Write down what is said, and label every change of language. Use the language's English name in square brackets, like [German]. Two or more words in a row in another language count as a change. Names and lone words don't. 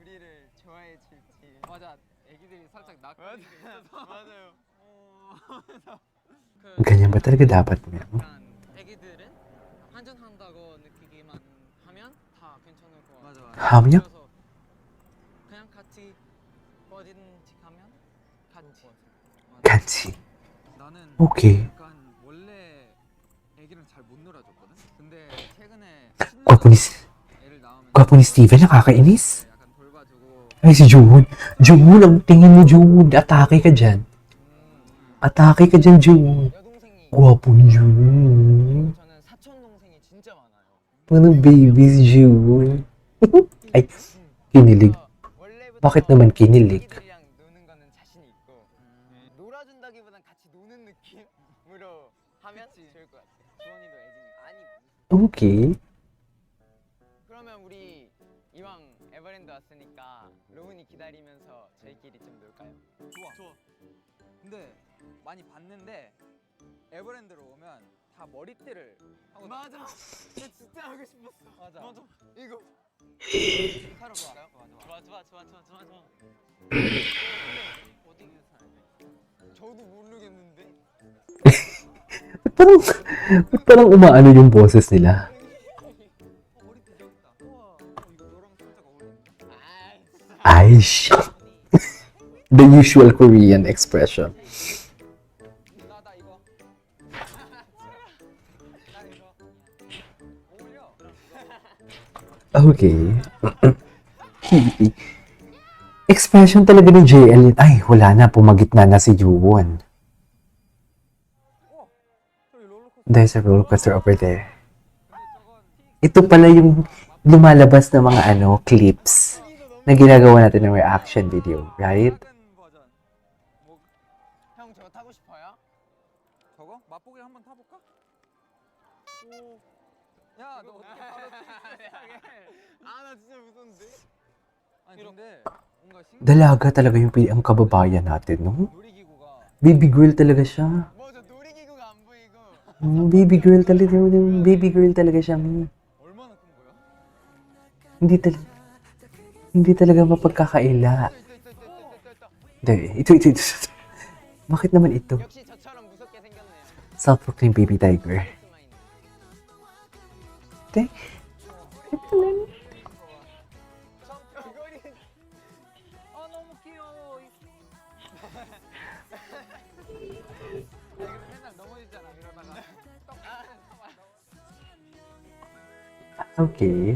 [Filipino] Ganyan ba talaga dapat mo? [Korean] 함량? 같이. 오케이. [Filipino] Gwapo ni Steven, nakakainis. Ay, si Juwon. Juwon, ang tingin mo, Juwon. Atake ka dyan. Juwon. Gwapo ni Juwon. Parang babies, Juwon. Ay, kinilig. Bakit naman kinilig? Okay. [Korean] 그러면 우리 이왕 에버랜드 왔으니까 로운이 기다리면서 저희끼리 좀 놀까요? 좋아. 근데 많이 봤는데 에버랜드로 오면 다 머리띠를 하고 맞아. 나 진짜 하고 싶었어. 맞아. 이거 사러 갈까요? 좋아. 어디 저도 모르겠는데. [Filipino] parang umaano yung boses nila. [Korean] 머리띠 여기 있다. 우와, 이거 너랑 살짝 어울린다. [English] Aish. The usual Korean expression. [Korean] 나 이거. 나 이거. 어울려. [Filipino] Okay. Expression talaga ni JL. Ay, wala na. Pumagitna na si Juwon. [Korean] 저기 롤러코스터. [English] There's a roller coaster over there. [Filipino] Ito pala yung lumalabas na mga clips na ginagawa natin ng reaction video, right? [Korean] 다른 버전. 뭐, 형 저거 타고 싶어요? 저거? 맛보기 한번 타볼까? 오. 야, 너 어떻게 바로 아나 진짜 무서운데. 아니 근데 뭔가 신기해. [Filipino] Dalaga talaga yung ang kababayan natin, no? [Korean] 놀이기구가 [English] Baby girl [Filipino] talaga siya. [Korean] 맞아 놀이기구가 안 보이고. [English] Baby girl [Filipino] talaga. [English] Baby girl [Filipino] talaga siya. [Korean] 얼마나 큰 거야? [Filipino] Hindi talaga mapagkakaila. [Korean] 있다. [Filipino] Ito. Bakit naman ito? [Korean] 역시 저처럼 무섭게 생겼네요. [English] Self-proclaimed baby tiger. [Korean] 네? 아 너무 귀여워. 맨날 넘어지잖아 이러다가. Okay.